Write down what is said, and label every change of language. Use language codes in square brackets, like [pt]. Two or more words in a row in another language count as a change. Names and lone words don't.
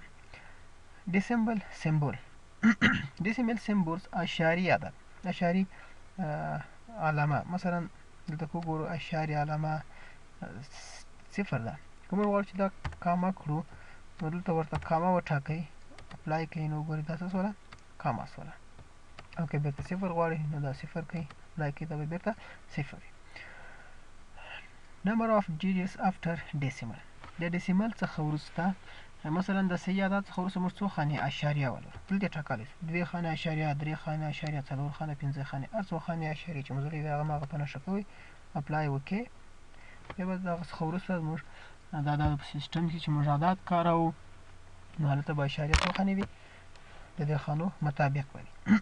[en] decimal symbol decimal symbols [ps] اشاري عدد، اشاري علامه، مثلا دلته که وګورو اشاري علامه صفر ده. که موږ غواړو چې دا کامه کړو نو دلته ورته کامه وټاکئ، اپلای کوئ، نو ګورئ دا څه سوله، کامه سوله. او که بیرته صفر غواړئ نو دا صفر کوئ، اپلای کوي دا به بیرته صفر وي. [en] number of digits after decimal [ps] د ډیسیمل څخه وروسته مثلا د صحیح عدد څخه وروسته موږ څو خانې اشاریه ولرو دلته یې ټاکلی شو 2 خانې اشاریه 3 خانې اشاریه 4 خانې 5 خانې هر څو خانې اشاریې چې موږ لري هغه ماغه په نښه کوئ اپلای وکړئ. بیا به د هغه څخه وروسته موږ دا په سیسټم کې چې موږ عدد کاروو نو هلته به اشاریه څو خانې وي د دې خانو مطابق به وي.